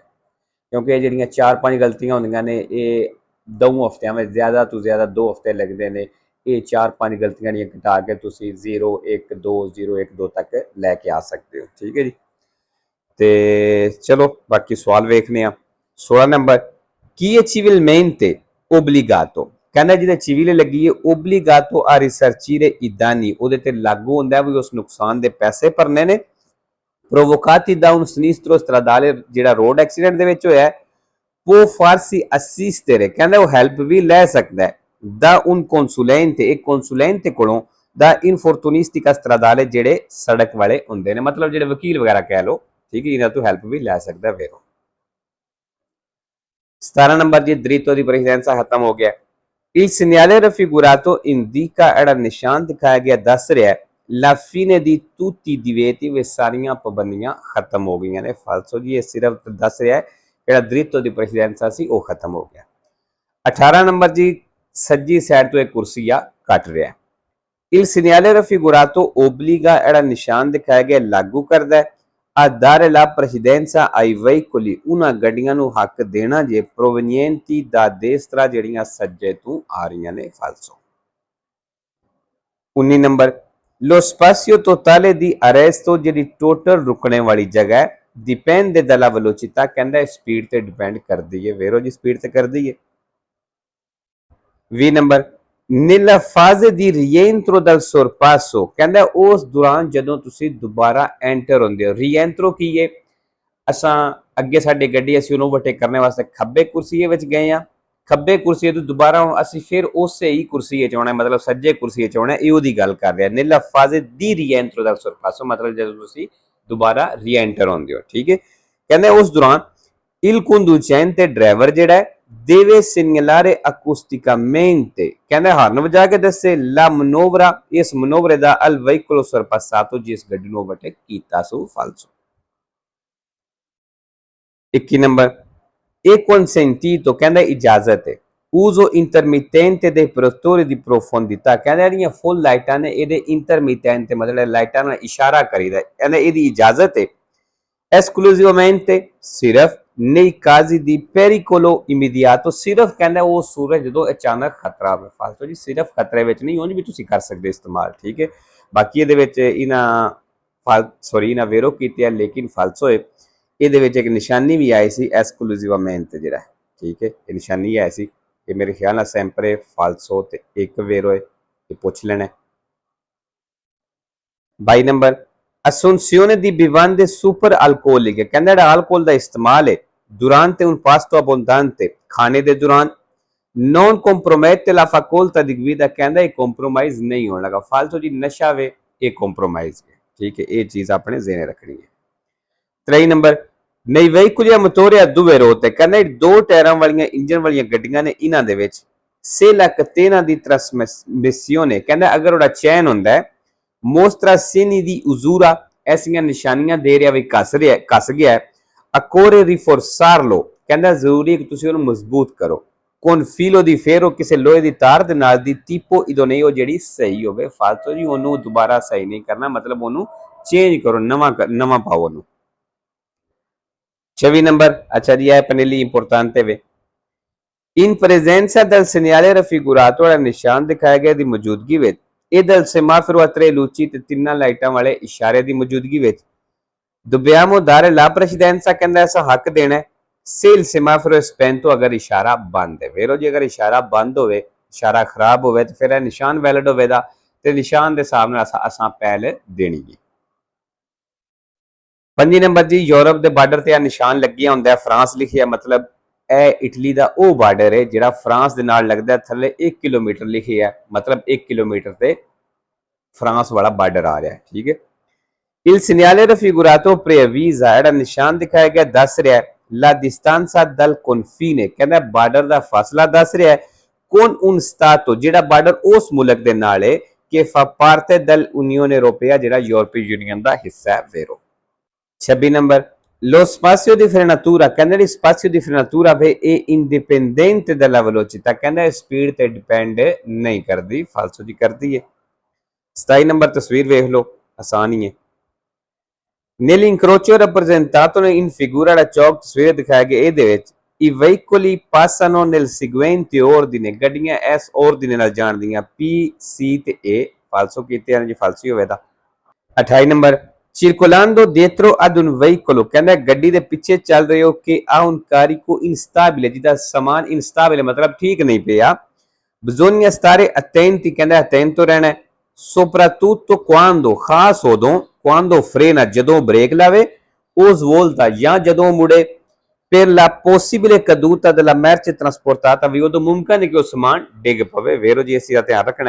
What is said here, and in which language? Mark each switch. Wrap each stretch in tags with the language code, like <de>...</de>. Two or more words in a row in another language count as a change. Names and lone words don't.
<pa>ਕਿਉਂਕਿ ਇਹ ਜਿਹੜੀਆਂ 4-5 ਗਲਤੀਆਂ ਹੁੰਦੀਆਂ ਨੇ ਇਹ 2 ਹਫ਼ਤਿਆਂ ਵਿੱਚ ਜ਼ਿਆਦਾ ਤੋਂ ਜ਼ਿਆਦਾ 2 ਹਫ਼ਤੇ ਲੱਗਦੇ ਨੇ। ਇਹ 4-5 ਗਲਤੀਆਂ ਦੀਆਂ ਘਟਾ ਕੇ ਤੁਸੀਂ 0 1 2 0 1 2 ਤੱਕ ਲੈ ਕੇ ਆ ਸਕਦੇ ਹੋ, ਠੀਕ ਹੈ ਜੀ। ਤੇ ਚਲੋ ਬਾਕੀ ਸਵਾਲ ਵੇਖਨੇ ਆ। 16 ਨੰਬਰ, ਕੀ ਇਹ</pa> <it>civilmente obbligato</it> <pa>ਕਹਿੰਦਾ ਜਿਹਦੇ</pa> <it>civile</it> <pa>ਲੱਗੀ ਹੈ</pa> <it>obbligato a risarcire i danni,</it> <pa>ਉਹਦੇ ਤੇ ਲਾਗੂ ਹੁੰਦਾ ਵੀ ਉਸ ਨੁਕਸਾਨ ਦੇ ਪੈਸੇ ਭਰਨੇ ਨੇ।</pa> <it>provocati da un sinistro stradale,</it> <pa>ਜਿਹੜਾ ਰੋਡ ਐਕਸੀਡੈਂਟ ਦੇ ਵਿੱਚ ਹੋਇਆ,</pa> <it>può farsi assistere</it> <pa>ਕਹਿੰਦਾ ਉਹ ਹੈਲਪ ਵੀ ਲੈ ਸਕਦਾ ਹੈ</pa> <it>da un consulente, ਇੱਕ consulente ਕੋਲੋਂ da infortunistica stradale,</it> <pa>ਜਿਹੜੇ ਸੜਕ ਵਾਲੇ ਹੁੰਦੇ ਨੇ, ਮਤਲਬ ਜਿਹੜੇ ਵਕੀਲ ਵਗੈਰਾ ਕਹਿ ਲਓ, ਠੀਕ ਹੈ। ਇਹਨਾਂ ਤੋਂ ਹੈਲਪ ਵੀ ਲੈ ਸਕਦਾ ਫਿਰ। 17 ਨੰਬਰ ਜੀ,</pa> <it>dritto di precedenza</it> <pa>ਖਤਮ ਹੋ ਗਿਆ।</pa> <it>il segnale raffigurato indica,</it> <pa>ਜਿਹੜਾ ਨਿਸ਼ਾਨ ਦਿਖਾਇਆ ਗਿਆ ਦੱਸ ਰਿਹਾ</pa> <it>la fine di tutti i divieti,</it> <pa>ਵੇ ਸਾਰੀਆਂ ਪਾਬੰਦੀਆਂ ਖਤਮ ਹੋ ਗਈਆਂ ਨੇ। ਫਾਲਸੋ ਜੀ, ਇਹ ਸਿਰਫ ਦੱਸ ਰਿਹਾ ਜਿਹੜਾ</pa> <it>dritto di precedenza</it> <pa>ਸੀ ਉਹ ਖਤਮ ਹੋ ਗਿਆ। 18 ਨੰਬਰ ਜੀ, ਸੱਜੀ ਸਾਈਡ ਤੋਂ ਇੱਕ ਕੁਰਸੀ ਆ ਕੱਟ ਰਿਹਾ।</pa> <it>il segnale raffigurato obbliga,</it> <pa>ਜਿਹੜਾ ਨਿਸ਼ਾਨ ਦਿਖਾਇਆ ਗਿਆ ਲਾਗੂ ਕਰਦਾ ਹੈ</pa> <it>a dare la precedenza ai veicoli,</it> <pa>ਉਹਨਾਂ ਗੱਡੀਆਂ ਨੂੰ ਹੱਕ ਦੇਣਾ ਜੇ</pa> <it>provenienti da destra,</it> <pa>ਜਿਹੜੀਆਂ ਸੱਜੇ ਤੋਂ ਆ ਰਹੀਆਂ ਨੇ। ਫਾਲਸੋ। 19 ਨੰਬਰ,</pa> <it>lo spazio totale di arresto,</it> <pa>ਜਿਹੜੀ ਟੋਟਲ ਰੁਕਣੇ ਵਾਲੀ ਜਗ੍ਹਾ ਹੈ</pa> <it>dipende dalla velocità,</it> <pa>ਕਹਿੰਦਾ ਸਪੀਡ ਤੇ ਡਿਪੈਂਡ ਕਰਦੀ ਹੈ। ਵੇਰੋ ਜੀ, ਸਪੀਡ ਤੇ ਕਰਦੀ ਹੈ। 20 ਨੰਬਰ,</pa> <it>nella fase di rientro dal sorpasso,</it> <pa>ਕਹਿੰਦਾ ਉਸ ਦੌਰਾਨ ਜਦੋਂ ਤੁਸੀਂ ਦੁਬਾਰਾ ਐਂਟਰ ਹੁੰਦੇ ਹੋ। ਰੀਐਂਟਰੋ ਕੀ ਹੈ? ਅਸਾਂ ਅੱਗੇ ਸਾਡੀ ਗੱਡੀ, ਅਸੀਂ ਉਹਨੂੰ ਓਵਰਟੇਕ ਕਰਨ ਵਾਸਤੇ ਖੱਬੇ ਕੁਰਸੀਏ ਵਿੱਚ ਗਏ ਆ, ਖੱਬੇ ਕੁਰਸੀਏ ਤੋਂ ਦੁਬਾਰਾ ਅਸੀਂ ਫਿਰ ਉਸੇ ਹੀ ਕੁਰਸੀਏ 'ਚ ਆਉਣਾ, ਮਤਲਬ ਸੱਜੇ ਕੁਰਸੀਏ 'ਚ ਆਉਣਾ। ਇਹ ਉਹਦੀ ਗੱਲ ਕਰ ਰਿਹਾ</pa> <it>nella fase di rientro dal sorpasso,</it> <pa>ਮਤਲਬ ਜਦੋਂ ਤੁਸੀਂ ਦੁਬਾਰਾ ਰੀਐਂਟਰ ਹੁੰਦੇ ਹੋ, ਠੀਕ ਹੈ। ਕਹਿੰਦੇ ਉਸ ਦੌਰਾਨ</pa> <it>il conducente,</it> <pa>ਡਰਾਈਵਰ ਜਿਹੜਾ ਹੈ</pa> <it>deve segnalare acusticamente,</it> <pa>ਕਹਿੰਦਾ ਹਾਰਨ ਵਜਾ ਕੇ ਦੱਸੇ</pa> <it>la manovra,</it> <pa>ਇਸ ਮਨੋਵਰੇ ਦਾ</pa> <it>al veicolo sorpassato,</it> <pa>ਜਿਸ ਗੱਡੀ ਨੂੰ ਓਵਰਟੇਕ ਕੀਤਾ ਸੋ। ਫਾਲਸੋ। 21 ਨੰਬਰ, ਇਹ</pa> <it>consentito,</it> <pa>ਕਹਿੰਦਾ ਇਜਾਜ਼ਤ ਹੈ</pa> <it>uso intermittente dei protettori di profondità,</it> <pa>ਕਹਿੰਦਾ ਜਿਹੜੀਆਂ ਫੁੱਲ ਲਾਈਟਾਂ ਨੇ ਇਹਦੇ ਇੰਟਰਮੀਟੈਂਟ ਮਤਲਬ ਲਾਈਟਾਂ ਨਾਲ ਇਸ਼ਾਰਾ ਕਰੀਦਾ, ਕਹਿੰਦਾ ਇਹਦੀ ਇਜਾਜ਼ਤ ਹੈ esclusivamente, ਸਿਰਫ</pa> <it>nei casi di pericolo immediato,</it> <pa>ਸਿਰਫ ਕਹਿੰਦਾ ਉਹ ਸੂਰਜ ਜਦੋਂ ਅਚਾਨਕ ਖਤਰਾ ਹੋਵੇ। ਫਾਲਤੂ ਜੀ, ਸਿਰਫ ਖਤਰੇ ਵਿੱਚ ਨਹੀਂ, ਉਂਝ ਵੀ ਤੁਸੀਂ ਕਰ ਸਕਦੇ ਇਸਤੇਮਾਲ, ਠੀਕ ਹੈ। ਬਾਕੀ ਇਹਦੇ ਵਿੱਚ ਇਹਨਾਂ ਵੇਰੋ ਕੀਤੀ ਹੈ, ਲੇਕਿਨ ਫਾਲਸੋ ਹੈ। ਇਹਦੇ ਵਿੱਚ ਇੱਕ ਨਿਸ਼ਾਨੀ ਵੀ ਆਈ ਸੀ esclusivamente, ਜਿਹੜਾ, ਠੀਕ ਹੈ। ਇਹ ਨਿਸ਼ਾਨੀ ਆਈ ਸੀ, ਇਹ ਮੇਰੇ ਖਿਆਲ ਨਾਲ sempre ਫਾਲਸੋ ਤੇ ਇੱਕ ਵੇਰੋ ਹੈ, ਇਹ ਪੁੱਛ ਲੈਣਾ। 22 ਨੰਬਰ,</pa> <it>assunzione di bevande super alcoliche,</it> <pa>ਕਹਿੰਦਾ ਜਿਹੜਾ alcol ਦਾ ਇਸਤੇਮਾਲ ਹੈ</pa> <it>durante un pasto abbondante,</it> <pa>ਖਾਣੇ ਦੇ ਦੌਰਾਨ</pa> <it>non compromette la facoltà di guida,</it> <pa>ਕਹਿੰਦਾ ਇਹ ਕੰਪਰੋਮਾਈਜ਼ ਨਹੀਂ ਹੋਣ ਲੱਗਾ। ਫਾਲਤੂ ਜੀ, ਨਸ਼ਾ ਵੇ ਇਹ ਕੰਪਰੋਮਾਈਜ਼ ਹੈ, ਠੀਕ ਹੈ। ਇਹ ਚੀਜ਼ ਆਪਣੇ ਜ਼ਿਹਨੇ ਰੱਖਣੀ ਹੈ। 23 ਨੰਬਰ,</pa> <it>nei veicoli a motore a due ruote,</it> <pa>ਕਹਿੰਦਾ 2 ਟਾਇਰਾਂ ਵਾਲੀਆਂ ਇੰਜਨ ਵਾਲੀਆਂ ਗੱਡੀਆਂ ਨੇ, ਇਹਨਾਂ ਦੇ ਵਿੱਚ</pa> <it>se la catena di trasmissione,</it> <pa>ਕਹਿੰਦਾ ਅਗਰ ਉਹਦਾ ਚੈਨ ਹੁੰਦਾ ਹੈ</pa> <it>mostra segni di usura,</it> <pa>ਐਸੀਆਂ ਨਿਸ਼ਾਨੀਆਂ ਦੇ ਰਿਹਾ ਵੀ ਘਸ ਗਿਆ ਹੈ</pa> <it>occorre rinforzarlo,</it> <pa>ਕਹਿੰਦਾ ਜ਼ਰੂਰੀ ਹੈ ਕਿ ਤੁਸੀਂ ਉਹਨੂੰ ਮਜ਼ਬੂਤ ਕਰੋ</pa> <it>con filo di ferro,</it> <pa>ਕਿਸੇ ਲੋਹੇ ਦੀ ਤਾਰ ਦੇ ਨਾਲ ਦੀ</pa> <it>tipo idoneo,</it> <pa>ਜਿਹੜੀ ਸਹੀ ਹੋਵੇ। ਫਾਲਤੂ ਜੀ, ਉਹਨੂੰ ਦੁਬਾਰਾ ਸਹੀ ਨਹੀਂ ਕਰਨਾ, ਮਤਲਬ ਉਹਨੂੰ ਚੇਂਜ ਕਰੋ, ਨਵਾਂ ਪਾਓ ਉਹਨੂੰ। 26 ਨੰਬਰ, ਅੱਛਾ ਜੀ, ਇਹ ਆਪਣੇ ਲਈ ਇੰਪੋਰਟੈਂਟ ਹੈ।</pa> <it>in presenza del segnale raffigurato,</it> <pa>ਜਿਹੜਾ ਨਿਸ਼ਾਨ ਦਿਖਾਇਆ ਗਿਆ ਦੀ ਮੌਜੂਦਗੀ ਵਿੱਚ</pa> <it>e del semaforo a tre luci,</it> <pa>ਤੇ ਤਿੰਨਾਂ ਲਾਈਟਾਂ ਵਾਲੇ ਇਸ਼ਾਰੇ ਦੀ ਮੌਜੂਦਗੀ ਵਿੱਚ</pa> <it>dobbiamo dare la precedenza,</it> <pa>ਕਹਿੰਦਾ ਐਸਾ ਹੱਕ ਦੇਣਾ</pa> <it>se il semaforo è spento,</it> <pa>ਅਗਰ ਇਸ਼ਾਰਾ ਬੰਦ ਹੈ। ਵੇਰੋ ਜੀ, ਅਗਰ ਇਸ਼ਾਰਾ ਬੰਦ ਹੋਵੇ, ਇਸ਼ਾਰਾ ਖਰਾਬ ਹੋਵੇ ਤੇ ਫਿਰ ਇਹ ਨਿਸ਼ਾਨ ਵੈਲਿਡ ਹੋਵੇਗਾ ਤੇ ਨਿਸ਼ਾਨ ਦੇ ਹਿਸਾਬ ਨਾਲ ਅਸਾਂ ਪਹਿਲ ਦੇਣੀ ਹੈ। 5 ਨੰਬਰ ਜੀ ਯੂਰਪ ਦੇ ਬਾਰਡਰ ਤੇ ਆ ਨਿਸ਼ਾਨ ਲੱਗਿਆ ਹੁੰਦਾ ਫਰਾਂਸ ਲਿਖਿਆ, ਮਤਲਬ ਇਹ ਇਟਲੀ ਦਾ ਉਹ ਬਾਰਡਰ ਹੈ ਜਿਹੜਾ ਫਰਾਂਸ ਦੇ ਨਾਲ ਲੱਗਦਾ, ਥੱਲੇ 1 ਕਿਲੋਮੀਟਰ ਲਿਖਿਆ, ਮਤਲਬ 1 ਕਿਲੋਮੀਟਰ ਤੇ ਫਰਾਂਸ ਵਾਲਾ ਬਾਰਡਰ ਆ ਰਿਹਾ, ਠੀਕ ਹੈ।</pa> <it>Il segnale raffigurato preavvisa,</it> <pa>ਜਿਹੜਾ ਨਿਸ਼ਾਨ ਦਿਖਾਇਆ ਗਿਆ ਦੱਸ ਰਿਹਾ</pa> <it>la distanza dal confine,</it> <pa>ਕਹਿੰਦਾ ਬਾਰਡਰ ਦਾ ਫਾਸਲਾ ਦੱਸ ਰਿਹਾ ਹੈ।</pa> <it>con un stato,</it> <pa>ਜਿਹੜਾ ਬਾਰਡਰ ਉਸ ਮੁਲਕ ਦੇ ਨਾਲ ਹੈ ਕਿ</pa> <it>fa parte dell'Unione Europea,</it> <pa>ਜਿਹੜਾ ਯੂਰਪੀ ਯੂਨੀਅਨ ਦਾ ਹਿੱਸਾ ਹੈ, vero।</pa> <it>26 ਨੰਬਰ lo spazio di frenatura,</it> <pa>ਕਹਿੰਦਾ ਜਿਹੜੀ</pa> <it>spazio di frenatura</it> <pa>ਹੈ ਇਹ</pa> <it>indipendente dalla velocità,</it> <pa>ਕਹਿੰਦਾ ਸਪੀਡ ਤੇ ਡਿਪੈਂਡ ਨਹੀਂ ਕਰਦੀ, ਫਾਲਸੋ ਜੀ ਕਰਦੀ ਹੈ। 27 ਨੰਬਰ ਤਸਵੀਰ ਵੇਖ ਲਓ, ਆਸਾਨ ਹੀ ਹੈ।</pa> <it>Nell'incrocio rappresentato in figura, da</it> <pa>ਚੌਕ ਤਸਵੀਰ ਦਿਖਾਇਆ ਗਿਆ ਇਹਦੇ ਵਿੱਚ</pa> <it>i veicoli passano nel seguente ordine,</it> <pa>ਗੱਡੀਆਂ ਇਸ ordine ਨਾਲ ਜਾਣਦੀਆਂ P C ਤੇ A, ਫਾਲਸੋ ਕੀਤੇ ਹਨ ਜੀ, ਫਾਲਸੀ ਹੋਵੇ ਤਾਂ।</pa> <it>28 ਨੰਬਰ circolando dietro ad un veicolo,</it> <pa>ਕਹਿੰਦਾ ਗੱਡੀ ਦੇ ਪਿੱਛੇ ਚੱਲ ਰਹੇ ਹੋ ਕਿ</pa> <it>a un carico instabile,</it> <pa>ਜਿਹਦਾ ਸਮਾਨ instabile ਮਤਲਬ ਠੀਕ ਨਹੀਂ ਪਿਆ।</pa> <it>bisogna stare attenti, ਕਹਿੰਦਾ attento ਰਹਿਣਾ, soprattutto quando,</it> <pa>ਖਾਸ ਉਦੋਂ,</pa> <it>quando frena,</it> <pa>ਜਦੋਂ ਬ੍ਰੇਕ ਲਾਵੇ,</pa> <it>o svolta,</it> <pa>ਜਾਂ ਜਦੋਂ ਮੁੜੇ,</pa> <it>per la possibile caduta della merce trasportata,</it> <pa>ਵੀ ਉਦੋਂ ਮੁਮਕਨ ਹੈ ਕਿ ਉਹ ਸਮਾਨ ਡਿੱਗ ਪਵੇ, ਵੇਰੋ ਜੀ ਇਸ ਦਾ ਧਿਆਨ ਰੱਖਣਾ।</pa>